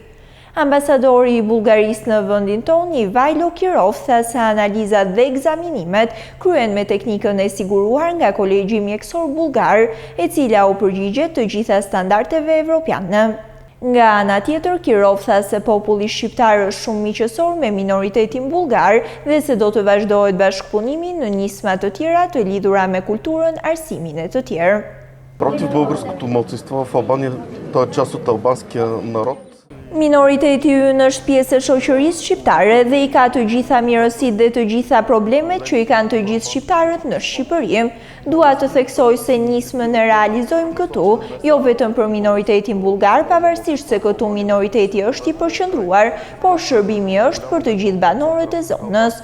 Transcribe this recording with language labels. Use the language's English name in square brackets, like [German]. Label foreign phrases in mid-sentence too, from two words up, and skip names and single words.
[Albanian] Ambasadori i Bullgarisë në vendin tonë, Ivajlo Kirov, tha se analizat dhe ekzaminimet kryen me teknikën e siguruar nga Kolegji Mjekësor Bullgar, e cila u përgjigjet të gjitha standardeve evropiane. Nga ana tjetër, Kirov tha se populli shqiptar është shumë miqësor me minoritetin bullgar dhe se do të vazhdohet bashkëpunimi në nisma të tjera të lidhura me kulturën, arsimin e të tjerë. [Bulgarian] Против българското малцинство в Албания, то е част от албанския народ. [Albanian] Minoriteti ynë është pjesë e shoqërisë shqiptare dhe i ka të gjitha mirësitë dhe të gjitha problemet që i kanë të gjithë shqiptarët në Shqipëri. Dua të theksoj se nismën e realizojmë këtu, jo vetëm për minoritetin bullgar, pavarësisht se këtu minoriteti është i përqendruar, por shërbimi është për të gjithë banorët e zonës.